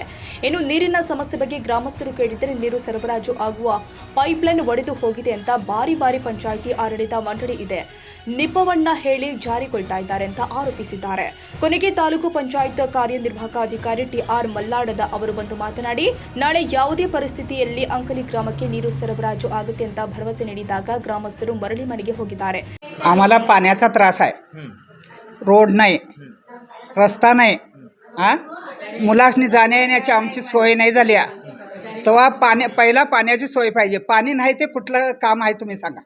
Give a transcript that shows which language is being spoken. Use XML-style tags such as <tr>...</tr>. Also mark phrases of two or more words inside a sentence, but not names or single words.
<kn>ಇನ್ನು ನೀರಿನ ಸಮಸ್ಯೆ ಬಗ್ಗೆ ಗ್ರಾಮಸ್ಥರು ಕೇಳಿದರೆ ನೀರು ಸರಬರಾಜು ಆಗುವ ಪೈಪ್ಲೈನ್ ಒಡೆದು ಹೋಗಿದೆ ಅಂತ ಬಾರಿ ಪಂಚಾಯಿತಿ ಆಡಳಿತ ಮಂಡಳಿ ಇದೆ ನಿಪವನ್ನ ಹೇಳಿ ಜಾರಿಗೊಳ್ತಾ ಇದ್ದಾರೆ ಅಂತ ಆರೋಪಿಸಿದ್ದಾರೆ. ಕೊನೆಗೆ ತಾಲೂಕು ಪಂಚಾಯತ್ ಕಾರ್ಯನಿರ್ವಾಹಕ ಅಧಿಕಾರಿ ಟಿ.ಆರ್. ಮಲ್ಲಾಡದ ಅವರು ಬಂದು ಮಾತನಾಡಿ, ನಾಳೆ ಯಾವುದೇ ಪರಿಸ್ಥಿತಿಯಲ್ಲಿ ಅಂಕಲಿ ಗ್ರಾಮಕ್ಕೆ ನೀರು ಸರಬರಾಜು ಆಗುತ್ತೆ ಅಂತ ಭರವಸೆ ನೀಡಿದಾಗ ಗ್ರಾಮಸ್ಥರು ಮರಳಿ ಮನೆಗೆ ಹೋಗಿದ್ದಾರೆ.</kn> <mr>आम्हाला पाण्याचा त्रास आहे. रोड नाही, रस्ता नाही, मुलासनी जाण्या येण्याची आमची सोय नाही झाली. तेव्हा पहिला पाण्याची सोय पाहिजे. पाणी नाही ते कुठलं काम आहे तुम्ही सांगा.</mr>